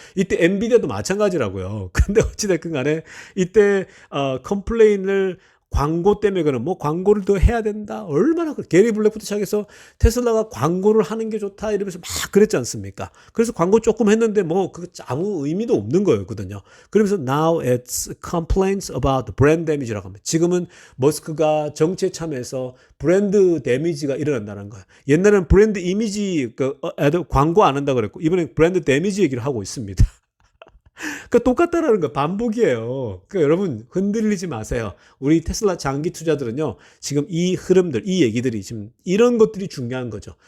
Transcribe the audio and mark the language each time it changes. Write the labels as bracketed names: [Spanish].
[Korean] 이때 엔비디아도 마찬가지라고요. 근데 어찌됐든 간에 이때 컴플레인을 광고 때문에 그는 뭐 광고를 더 해야 된다. 얼마나 게리 블랙부터 시작해서 테슬라가 광고를 하는 게 좋다 이러면서 막 그랬지 않습니까? 그래서 광고 조금 했는데 뭐 그 아무 의미도 없는 거였거든요. 그러면서 [English] now it's complaints about the brand damage [Korean] 라고 합니다. 지금은 머스크가 정치에 참여해서 브랜드 데미지가 일어난다는 거예요. 옛날에는 브랜드 이미지 광고 안 한다 그랬고 이번엔 브랜드 데미지 얘기를 하고 있습니다. 그러니까 똑같다라는 거 반복이에요. 그러니까 여러분 흔들리지 마세요. 우리 테슬라 장기 투자들은요. 지금 이 흐름들, 이 얘기들이 지금 이런 것들이 중요한 거죠.